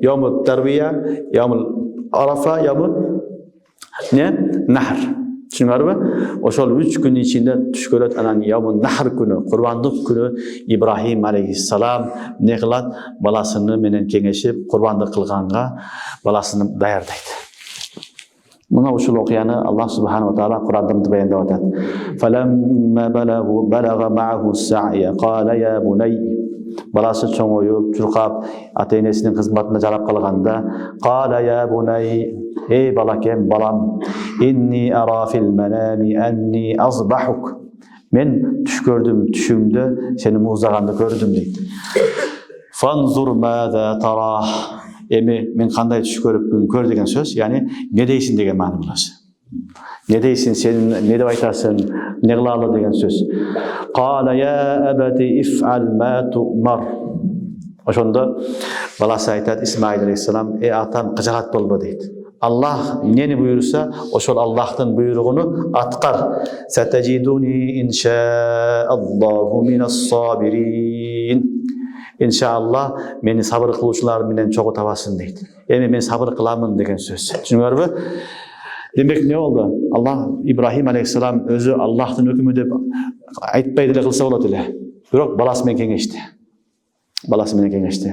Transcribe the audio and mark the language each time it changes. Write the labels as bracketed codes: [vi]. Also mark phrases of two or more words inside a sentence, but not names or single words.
[ar] يوم التروية، يوم عرفة، يوم النحر. [ky] Түшүнүңөрбү? Ошол 3 күн ичинде түш көрөт. Анан [ar] يوم النحر [ky] күнү, курбандык күнү Ибрахим алейхиссалам эмне кылат? Баласыны менен кеңешип, курбандык кылганга баласын даярдайт. Мына ушул окуяны Аллах [ar] سبحانه وتعالى [ky] Кур'анда баяндап атат. [ar] فلما بلغ معه السعي قال يا بني. [ky] Баласы чоңоюп, чуркап, ата-энесинин кызматына жарап калганда, [ar] قال يا بني, [ky] эй балакем, балам, [ar] إني أرى في المنام أني أذبحك. [ky] Мен түш көрдүм, түшүмдө сени муздаганды көрдүм дейт. [ar] فانظر ماذا ترى. [ky] Эми мен кандай түш көрүпмүн, көр деген сөз, яни не дейсиң деген маани буласы. Не дейсиң, сен не деп айтасың, не кылалы деген сөз. [ar] قال يا أبت افعل ما تؤمر. [ky] Ошондо баласы айтат, Исмаил алейхиссалам, атам кыжаат болбо дейт. Аллах нени буйруса, ошол Аллахтын буйругуну аткар. [ar] ستجدني إن شاء الله من الصابرين. [ky] Иншаалла мени сабыр кылуучулар менен чогуу табасың дейт. Эми мен сабыр кыламын деген сөз. Түшүнүңөрбү? Демек не болду? Аллах Ибрахим алейхиссалам өзү Аллахтын өкүмү деп айтпай деле кылса болот эле. Бирок баласы менен кеңешти. Баласы менен кеңешти.